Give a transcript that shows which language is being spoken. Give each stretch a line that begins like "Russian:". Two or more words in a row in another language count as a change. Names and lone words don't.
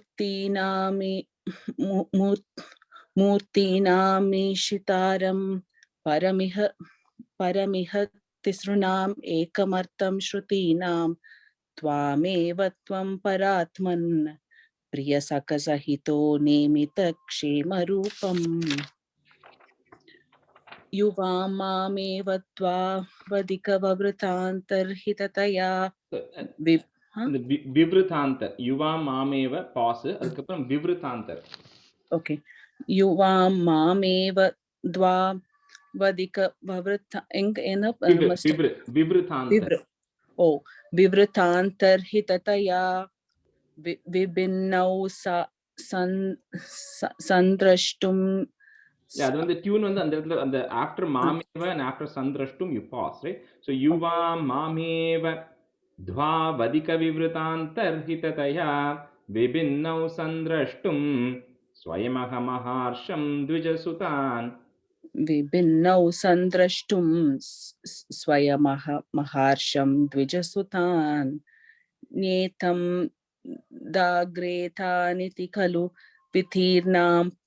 Sanskrit: मूर्तीनामीशितारं परमिह तिसृणाम् एकमर्थं श्रुतीनां त्वामेव त्वं परात्मन् प्रियसखसहितो नेमितक्षेमरूपम् युवां मामेव त्वावदिकववृतान्तर्हिततया
Tamil: இந்த
Sanskrit: विवृतान्तर् युवा मामेव
Tamil: பாஸ் அதுக்கப்புறம் விவ்ருதாந்தர்.
Sanskrit: ஓகே युवां मामेव द्वावदिकववृता என்ன விவ்ருதாந்தர். ओ विवृतान्तर्हिततया विभिन्नौ संद्रष्टुं.
Tamil: அது வந்து டியூன் வந்து அந்த இடத்துல அந்த ஆஃப்டர் மாமேவ
English: and after sandrashtum you pause, right?
Sanskrit: So युवा मामेव द्वावदिक विवृतान्तर्हिततया विभिन्नौ संद्रष्टुं स्वयमह महर्षं द्विजसुतान्. विभिन्नौ संद्रष्टुं स्वयमः महार्षं द्विजसुतान् नेतं दाग्रेतानिति खलु वितीर्णां